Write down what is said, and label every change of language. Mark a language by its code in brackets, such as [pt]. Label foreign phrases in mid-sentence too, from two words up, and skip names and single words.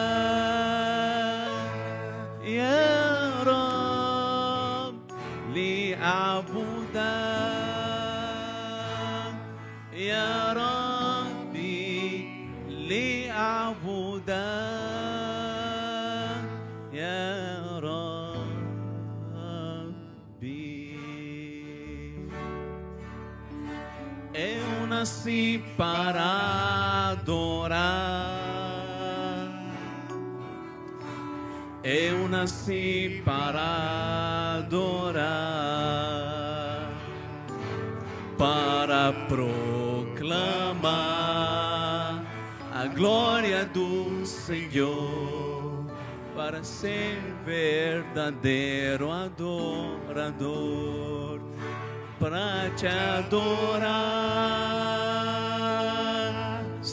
[ar] يا رب لأعبدك يا ربي لأعبدك يا ربي [pt] Eu nasci para adorar. Eu nasci para adorar, para proclamar a glória do Senhor, para ser verdadeiro adorador, para te adorar,